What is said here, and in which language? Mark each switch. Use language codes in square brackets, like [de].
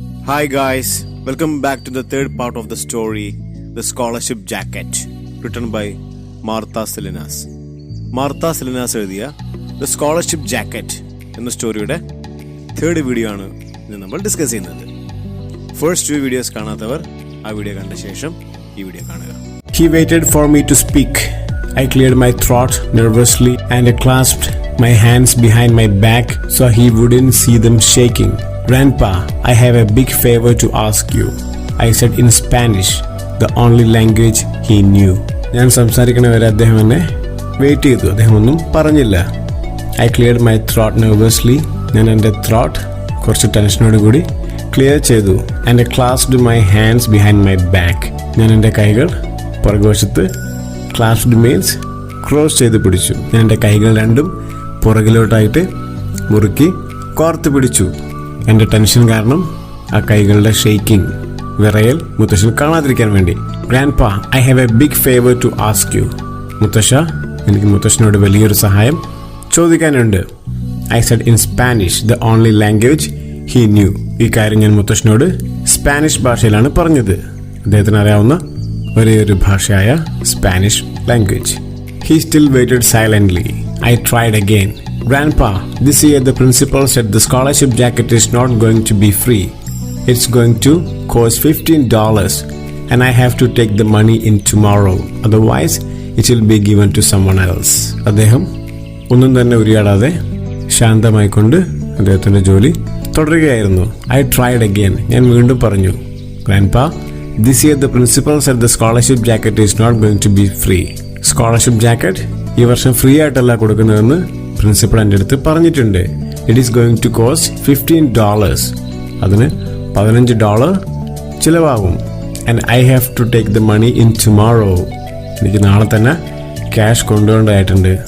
[en] Hi guys, welcome back to the third part of the story, The Scholarship Jacket, written by Martha Salinas. [ml] Martha Salinas എഴുതിയ The Scholarship Jacket എന്ന സ്റ്റോറിയുടെ third video ആണ് ഇന്ന് നമ്മൾ discuss ചെയ്യുന്നത്. First 2 videos കാണാത്തവർ ആ video കണ്ട ശേഷം ഈ വീഡിയോ കാണുക. [en] He waited for me to speak. I cleared my throat nervously and I clasped my hands behind my back so he wouldn't see them shaking. Grandpa, I have a big favor to ask you, I said in Spanish, the only language he knew. [ml] ഞാൻ സംസാരിക്കണ വരെ അദ്ദേഹം എന്നെ wait ചെയ്തു. അദ്ദേഹം ഒന്നും പറഞ്ഞില്ല. [en] I cleared my throat nervously. [ml] ഞാൻ എൻ്റെ ത്രോട്ട് കുറച്ച് ടെൻഷനോട് കൂടി ക്ലിയർ ചെയ്തു. [en] And I clasped my hands behind my back. [ml] ഞാൻ എൻ്റെ കൈകൾ പുറകുവശത്ത്, [en] clasped means [ml] ക്രോസ് ചെയ്ത് പിടിച്ചു. ഞാൻ എൻ്റെ കൈകൾ രണ്ടും പുറകിലോട്ടായിട്ട് മുറുക്കി കോർത്ത് പിടിച്ചു. എൻ്റെ ടെൻഷൻ കാരണം ആ കൈകളുടെ ഷെയ്ക്കിംഗ്, വിറയൽ മുത്തശ്ശൻ കാണാതിരിക്കാൻ വേണ്ടി. [en] Grandpa, I have a big favour to ask you. [ml] മുത്തശ്ശ, എനിക്ക് മുത്തശ്ശനോട് വലിയൊരു സഹായം ചോദിക്കാനുണ്ട്. [en] I said in Spanish, the only language he knew. [ml] ഈ കാര്യം ഞാൻ മുത്തശ്ശനോട് സ്പാനിഷ് ഭാഷയിലാണ് പറഞ്ഞത്. അദ്ദേഹത്തിന് അറിയാവുന്ന ഒരേ ഒരു ഭാഷയായ Spanish language. [en] He still waited silently. I tried again. Grandpa, this year the principal said the scholarship jacket is not going to be free. It's going to cost $15 and I have to take the money in tomorrow. Otherwise, it will be given to someone else. [ml] അദ്ദേഹം ഒന്നും തന്നെ ഉരിയാടാതെ ശാന്തമായിക്കൊണ്ട് അദ്ദേഹത്തിന്റെ ജോലി തുടരുകയായിരുന്നു. [en] I tried again. [ml] ഞാൻ വീണ്ടും പറഞ്ഞു. [en] Grandpa, this year the principal said the scholarship jacket is not going to be free. [ml] Scholarship jacket ഈ വർഷം ഫ്രീ ആയിട്ടല്ല കൊടുക്കുന്നതെന്ന് പ്രിൻസിപ്പൾ എൻ്റെ അടുത്ത് പറഞ്ഞിട്ടുണ്ട്. [en] It is going to cost $15. [ml] അതിന് $15 ചിലവാകും. [en] And I have to take the money in tomorrow. [ml] എനിക്ക് നാളെ തന്നെ ക്യാഷ് കൊണ്ടുപോകേണ്ടതായിട്ടുണ്ട്.